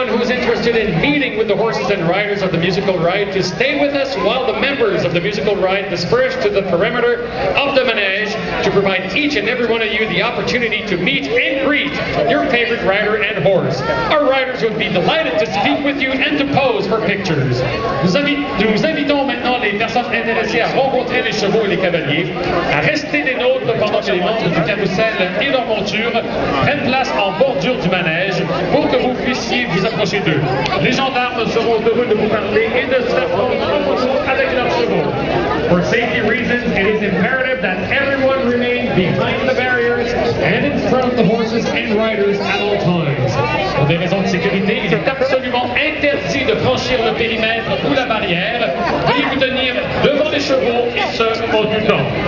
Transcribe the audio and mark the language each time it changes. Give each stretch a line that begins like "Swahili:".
English: interested in meeting with the horses and riders of the musical ride to stay with us while the members of the musical ride disperse to the perimeter of the manège to provide each and every one of you the opportunity to meet and greet your favorite rider and horse. Our riders would be delighted to speak with you and to pose for pictures.
French: Nous invitons maintenant les personnes intéressées à rencontrer les chevaux et les cavaliers, à rester des nôtres pendant que les membres du carrousel et leurs montures prennent place en bordure du manège pour que vous puissiez vous approcher d'eux. Les gendarmes seront heureux de vous parler et de se faire prendre avec leurs chevaux.
English: For safety reasons, it is imperative that everyone remain behind the barriers and in front of the horses and riders at all times.
French: Pour des raisons de sécurité, il est absolument interdit de franchir le périmètre ou la barrière. Veuillez vous tenir devant les chevaux et ce, en tout temps.